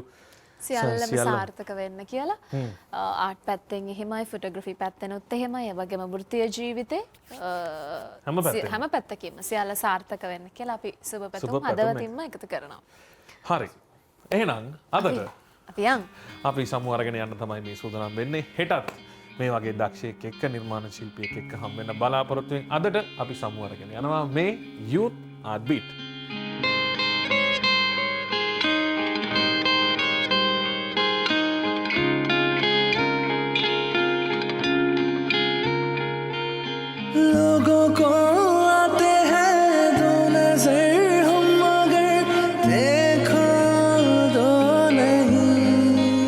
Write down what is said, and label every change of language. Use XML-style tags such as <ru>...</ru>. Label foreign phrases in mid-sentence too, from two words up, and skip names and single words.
<si>සියල්ලම සාර්ථක වෙන්න කියලා ආර්ට් පැත්තෙන් එහෙමයි ෆොටෝග්‍රැෆි පැත්තෙනුත් එහෙමයි ඒ වගේම වෘත්තීය ජීවිතේ හැම පැත්තකින්ම සියල්ල සාර්ථක වෙන්න කියලා අපි සුබ පැතුම් හදවතින්ම එකතු කරනවා හරි එහෙනම් අදට අපි සමු අරගෙන යන්න තමයි මේ සූදානම් වෙන්නේ හෙටත් මේ වගේ දක්ෂයෙක් එක්ක නිර්මාණ ශිල්පියෙක් එක්ක හම් වෙන්න බලාපොරොත්තු වෙන අදට අපි සමු අරගෙන යනවා මේ Youth Art Beat</si> <hi>लोगों को आते हैं दो नजर हम मगर देखो दो नहीं</hi>